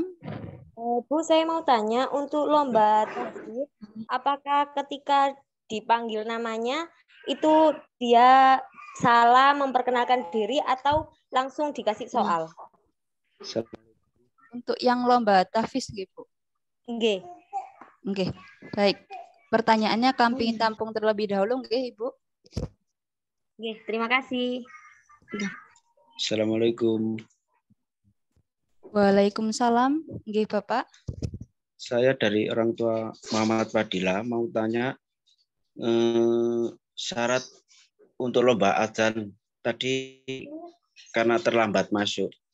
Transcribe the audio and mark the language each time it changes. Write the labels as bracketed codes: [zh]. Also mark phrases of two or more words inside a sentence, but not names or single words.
[id] Bu, saya mau tanya untuk lomba tadi, apakah ketika dipanggil namanya itu dia salah memperkenalkan diri atau langsung dikasih soal? Untuk yang lomba tahfiz nggih, Bu. Nggih. Nggih. Baik. Pertanyaannya kami tampung terlebih dahulu nggih, Ibu. Nggih, terima kasih. Assalamualaikum. Waalaikumsalam. Nggih, Bapak. Saya dari orang tua Muhammad Fadila mau tanya syarat untuk lomba adzan tadi karena terlambat masuk.